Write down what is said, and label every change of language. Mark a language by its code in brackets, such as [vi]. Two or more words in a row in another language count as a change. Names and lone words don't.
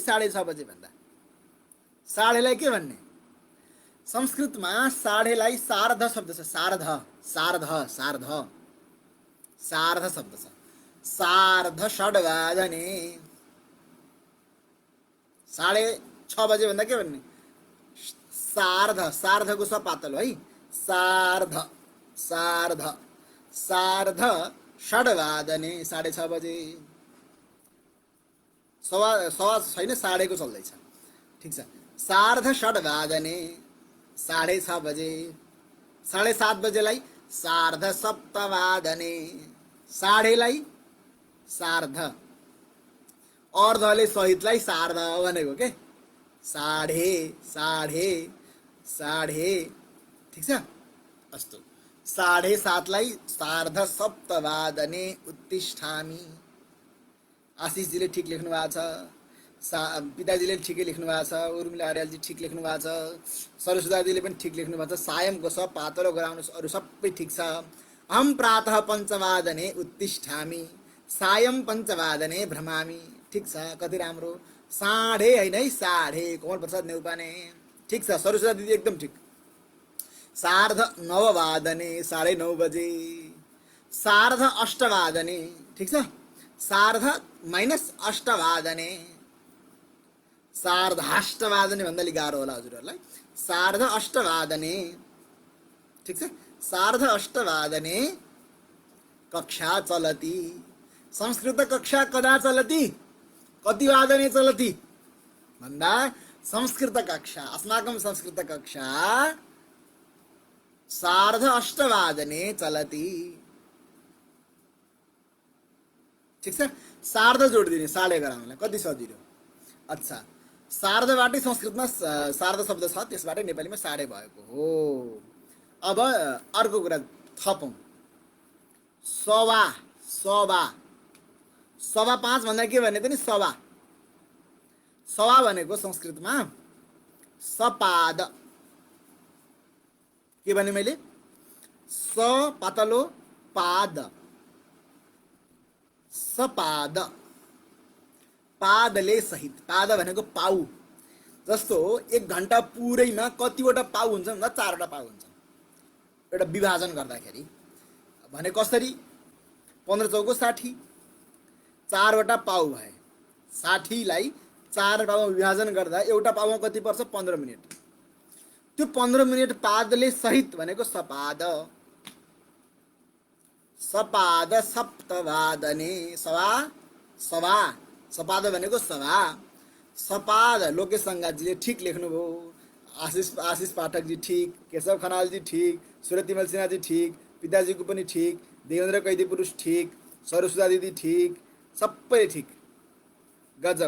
[ne] 6:30 बजे भन्दा साढेलाई के भन्ने? संस्कृतमा साढेलाई सार्ध शब्द छ। सार्ध सार्ध सार्ध सार्ध शब्द छ। [sa] सार्ध षड्वादने। [ne] 6:30 बजे भन्दा के भन्ने? सार्ध, सार्धको स पातलो है, सार्ध सार्ध [sa] सार्ध षड्वादने, [ne] 6:30 बजे। सवा सवा छैन, साढेको चल्दैछ, ठिक छ। [sa] सार्ध षड्वादने, 6:30 बजे। [ne] 7:30 बजेलाई [sa] सार्ध सप्तवादने, [ne] साढेलाई सार्ध, अर्धले सहितलाई सार्ध भनेको के, साढे साढे साढे, ठिक छ। [sa] अस्तु, 7:30 लाई सार्ध सप्तवादने उत्तिष्ठामि। [ne] आशिषजीले ठिक लेख्नु भएको छ, पिताजीले ठिकै लेख्नु भएको छ, उर्मिला अर्यालजी ठिक लेख्नु भएको छ, सरस्वतीजीले पनि ठिक लेख्नु भएको छ। सायमको स पातलो गराउनुहोस्, अरू सबै ठिक छ। [sa] अहम प्रातः पञ्चवादने उत्तिष्ठामि, सायम पञ्चवादने भ्रमामि, [ne] ठिक छ, कति राम्रो। साढे होइन है, साढे, कमल प्रसाद नेउपाने, ठिक छ। सरस्वती दिदी एकदम ठिक। [sa] सार्ध नववादने, [ne] 9:30 बजे। [sa] सार्ध अष्टवादने, [ne] ठिक छ। [sa] सार्ध माइनस अष्टवादने, [ne] सार्धाष्टवादने भन्दा अलि गाह्रो होला हजुरहरूलाई। [sa] सार्ध अष्टवादने, [ne] ठिक छ। [sa] सार्ध अष्टवादने कक्षा चलति। संस्कृत कक्षा कदा चलति? कति वादने चलति भन्दा, संस्कृत कक्षा, अस्माकं संस्कृत कक्षा सार्ध अष्टवादने चलति, [ne] ठिक छ। सार्ध जोडिदिने साढे गराउनलाई, कति सजिलो। अच्छा, सार्धबाटै संस्कृतमा सार्ध शब्द छ, त्यसबाटै नेपालीमा साढे भएको हो। अब अर्को कुरा थपौँ। सवा सवा, 5:15 भन्दा के भन्ने त नि? सवा। सवा भनेको संस्कृतमा सपाद। के भने मैले? स पातलो पाद, सपाद, पादले सहित। पाद भनेको पाउ। जस्तो 1 घण्टा पुरैमा कतिवटा पाउ हुन्छ भन्दा 4वटा पाउ हुन्छ। एउटा विभाजन गर्दाखेरि भने कसरी? 15 चौको 60, 4वटा पाउ भए। 60 लाई 4 पाउमा विभाजन गर्दा एउटा पाउमा कति पर्छ? 15 मिनट। त्यो 15 मिनट पादले सहित भनेको सपाद। [sa] सपाद सप्तवादने, [ne] सवा सवा, सपाद भनेको सवा। सपाद लोकेश सङ्गातजीले ठिक लेख्नुभयो, आशिष पाठकजी ठिक, केशव खनालजी ठिक, सुरतिमल सिन्हाजी ठिक, पिताजीको पनि ठिक, देवेन्द्र कैदी पुरुष ठिक, सरस्वती दिदी ठिक, सबै ठिक। गजब।